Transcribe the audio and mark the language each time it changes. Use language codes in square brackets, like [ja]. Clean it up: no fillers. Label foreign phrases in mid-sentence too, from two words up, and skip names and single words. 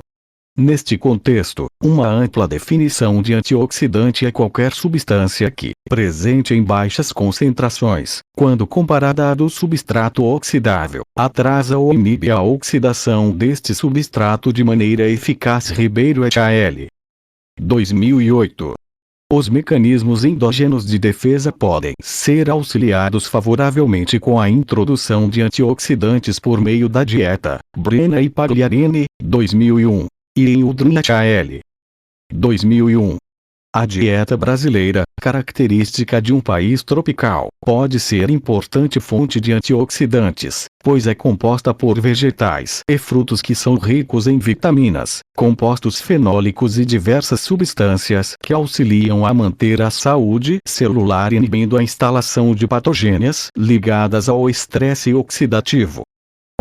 [pt] Neste contexto, uma ampla definição de antioxidante é qualquer substância que, presente em baixas concentrações, quando comparada à do substrato oxidável, atrasa ou inibe a oxidação deste substrato de maneira eficaz. Ribeiro et al. 2008. Os mecanismos endógenos de defesa podem ser auxiliados favoravelmente com a introdução de antioxidantes por meio da dieta. Brena e Pagliarini, 2001. E em Udrin et al. 2001. A dieta brasileira, característica de um país tropical, pode ser importante fonte de antioxidantes, pois é composta por vegetais e frutos que são ricos em vitaminas, compostos fenólicos e diversas substâncias que auxiliam a manter a saúde celular inibindo a instalação de patogênias ligadas ao estresse oxidativo.